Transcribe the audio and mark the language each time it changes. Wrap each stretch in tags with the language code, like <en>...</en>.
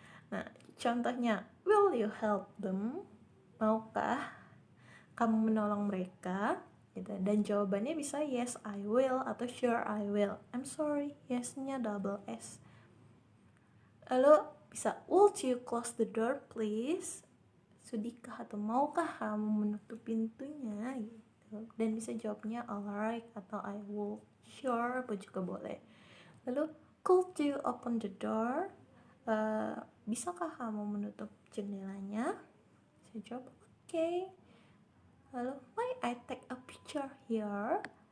<id>Nah, contohnya,</id> <en>will you help them?</en> <id>Maukah kamu menolong mereka? Gitu. Dan jawabannya bisa</id> <en>yes I will atau sure I will. I'm sorry, yes-nya double S.</en> <id>Lalu bisa</id> <en>would you close the door please?</en> <id>Sudihkah atau maukah kamu menutup pintunya? Gitu. Dan bisa jawabnya alright atau</id> <en>I will,</en> <id>sure apa juga boleh.</id> <en>Lalu could you open the door?</en> <id>Bisakah kamu menutup jendelanya? Saya jawab okay.</id> <en>Lalu may I take a picture here?</en>